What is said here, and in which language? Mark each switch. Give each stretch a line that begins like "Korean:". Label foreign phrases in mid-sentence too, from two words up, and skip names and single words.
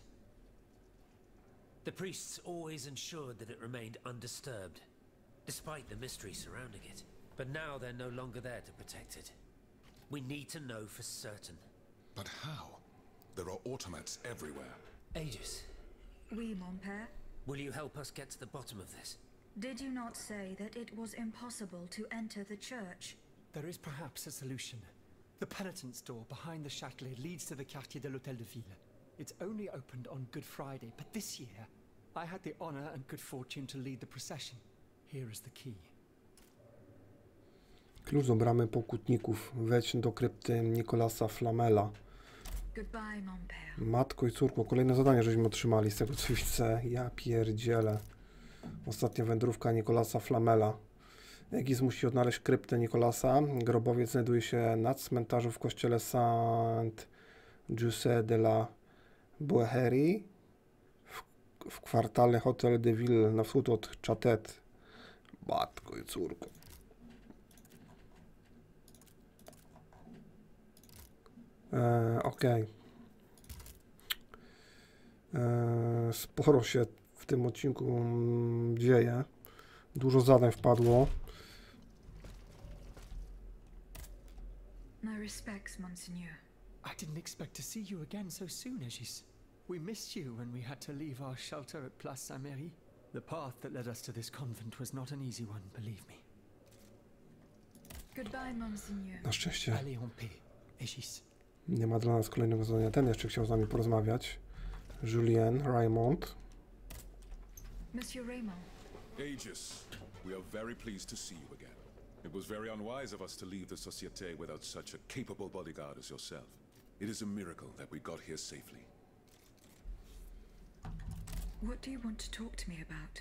English: The priests always ensured that it remained undisturbed, despite the mystery surrounding it. But now they're no longer there to protect it. We need to know for certain. But how? There are automats everywhere. Aegis,
French: Oui, mon père.
English: will you help us get to the bottom of this? Did you not say that it was impossible to enter the church? There is perhaps a solution. The penitent's door behind the Châtelet leads to the
French: quartier de l'Hôtel de Ville.
English: It's only opened on Good Friday, but this year, I had the honor and good fortune to lead the procession. Here is the key.
Polish: Klucz do bramy pokutników. Wejdź do krypty Nicolasa Flamela.
English: Goodbye,
French: mon père.
Polish: Matko i córko, kolejne zadanie żeśmy otrzymali z tego co widzę. Ja pierdzielę. Ostatnia wędrówka Nicolasa Flamela. Aegis musi odnaleźć kryptę Nicolasa. Grobowiec znajduje się na cmentarzu w kościele Saint-Just de la Boucherie w kwartale Hôtel de Ville na wschód od Châtelet. Matko i córko. Okej. Sporo się w tym odcinku dzieje. Dużo zadań wpadło.
English: My respects, Monseigneur. I didn't expect to see you again so soon, Aegis. We missed you when we had to leave our shelter at Place Saint-Merry. The path that led us to this convent was not an easy one, believe me. Goodbye, Monseigneur.
Polish: Na szczęście
French: Allez en paix, Aegis.
Polish: nie ma dla nas kolejnego zadania. Ten jeszcze chciał z nami porozmawiać.
English: Julien Raymond. Monsieur Raymond. Aegis, we are very pleased to see you again. It was very unwise of us to leave the Société without such a capable bodyguard as yourself. It is a miracle that we got here safely. What do you want to talk to me about?